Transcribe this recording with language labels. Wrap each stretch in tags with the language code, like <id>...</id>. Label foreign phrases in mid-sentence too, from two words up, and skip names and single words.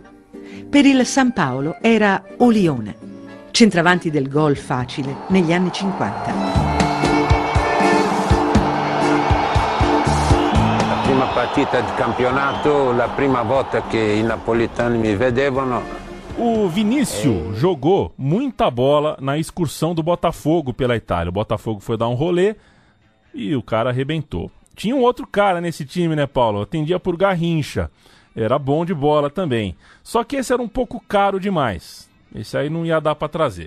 <it>Per il San Paolo era o Lione, centravanti del gol facile negli anni 50. Prima partita di campionato, la prima volta che i napolitani mi vedevano.</it> <pt>O Vinícius jogou muita bola na excursão do Botafogo pela Itália. O Botafogo foi dar um rolê e o cara arrebentou. Tinha um outro cara nesse time, né, Paulo? Atendia por Garrincha. Era bom de bola também. Só que esse era um pouco caro demais. Esse aí não ia dar para trazer.</pt>